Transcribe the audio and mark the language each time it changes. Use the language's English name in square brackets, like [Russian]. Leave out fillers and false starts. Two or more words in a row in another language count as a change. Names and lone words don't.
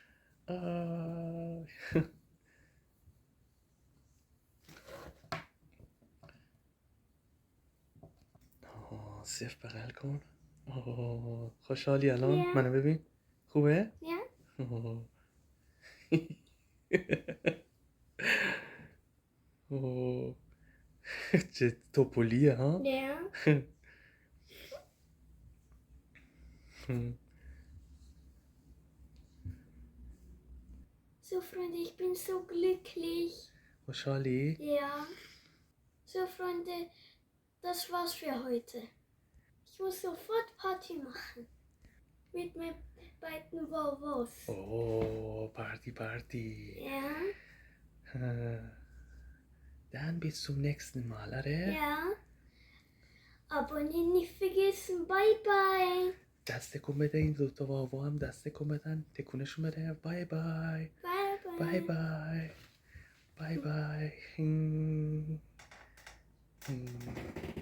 [Persian] صف بغل کن. خوشحالی الان؟ [English] Yeah. [Persian] منو ببین خوبه؟ [German] Ja? [Persian] چه توپلیه ها؟ [German] Ja. So, Freunde, ich bin so glücklich. [Persian] خوشحالی؟ [German] Ja. So, Freunde, das war's für heute. Ich muss sofort Party machen. Mit meinen beiden Vovos. [Persian] اوه پارتی. [German] Ja? Dann bis zum nächsten Mal, oder? Ja. Abonnieren nicht vergessen. [English] Bye, bye. [Persian] دست کن بده، این دوتا واوا هم دست کن بدن، تکونشون بده. [English] bye bye بای bye bye bye bye.